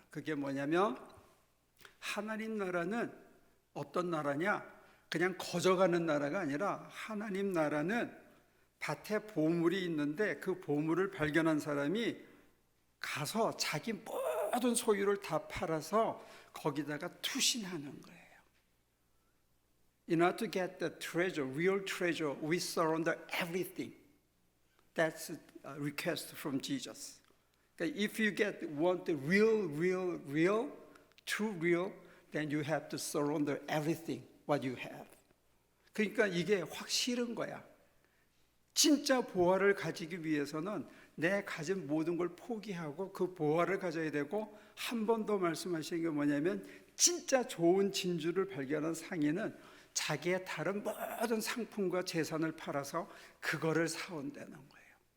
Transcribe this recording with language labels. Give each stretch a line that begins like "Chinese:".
Korean: 그게 뭐냐면, 하나님 나라는 어떤 나라냐? 그냥 거저가는 나라가 아니라 하나님 나라는 밭에 보물이 있는데 그 보물을 발견한 사람이 가서 자기 모든 소유를 다 팔아서 거기다가 투신하는 거예요.
English: In order to get the treasure, real treasure, we surrender everything. That's a request from Jesus. If you want the real, true real, then you have to surrender everything what you have.
Korean: 그러니까 이게 확 싫은 거야. 진짜 보화를 가지기 위해서는 내 가진 모든 걸 포기하고 그 보화를 가져야 되고, 한 번 더 말씀하신 게 뭐냐면, 진짜 좋은 진주를 발견한 상인은 자기의 다른 모든 상품과 재산을 팔아서 그거를 사온다는 거예요.